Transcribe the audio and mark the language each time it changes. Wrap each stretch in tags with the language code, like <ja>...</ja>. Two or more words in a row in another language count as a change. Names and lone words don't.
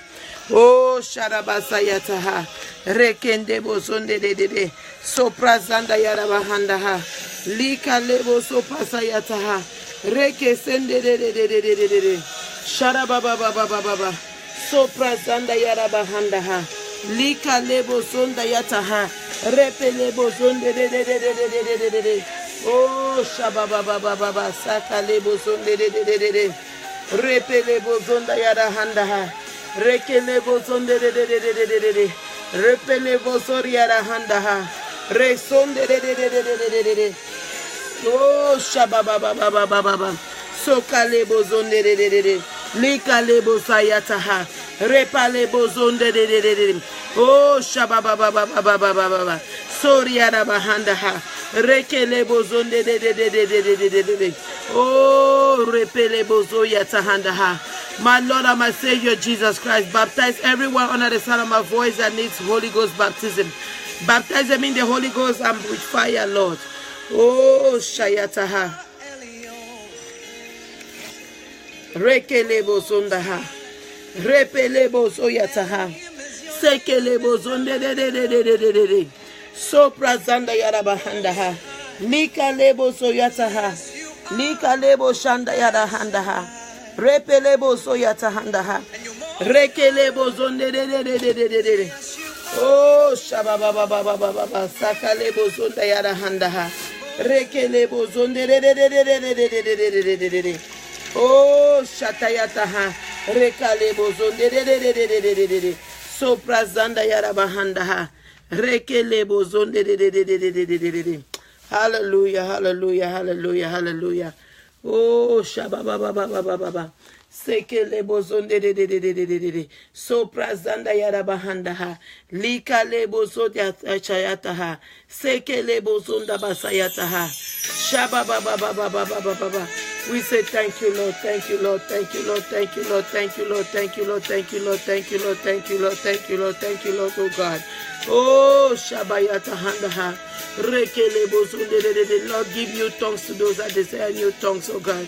<en>Oh, Sharabasa Yataha. Rekende Bozonde de. Soprazanda Yarabahandaha. Lika lebo sopasa yataha. Reke sende de. Sharabababa. Soprazanda Yarabahandaha. Lika lebo sonda yataha. Repe lebo sonde de. Oh, Shabababa. Saka lebo sonde de. Repe lebo sonda Yarahandaha. Reke lebo sonde de. Repe lebo sori Yarahandaha. Resonde de. Oh, Shabababa. Soka lebo zonde de. Lika lebo sayataha. Repa lebo zonde de. Oh, Shabababa. Sori Yarabahandaha. Reke lebo zonde de. Oh, repe lebo zoyatahandaha. My Lord and my Savior Jesus Christ, baptize everyone under the sound of my voice that needs Holy Ghost baptism. Baptize them in the Holy Ghost and with fire, Lord. Oh, Shayataha. Reke lebo zondaha. Repe lebo zoyataha. Seke lebo zonde de. Sopra zanda Yarabahandaha. Lika lebo zoyataha. Lika lebo shanda Yarahandaha. Repe lebo zoyatahandaha. Reke lebo zonde de. Oh, Shabababa. Saka lebo zonda Yarahandaha. Reke lebo zonde de. Oh, Shatayataha. Reka lebo zonde de. Sopra zanda Yarabahandaha. Reke lebo zonde de. Hallelujah. Oh, Shabababa. Seke lebo zonde de. Sopra zanda Yarabahandaha. Lika lebo zonda chayataha. Seke lebo zonda basayataha. Shabababa. We say thank you, Lord. Thank you, Lord. Oh God. Oh, Shabayata Handaha. Lord, give new tongues to those that desire new tongues, oh God.</en>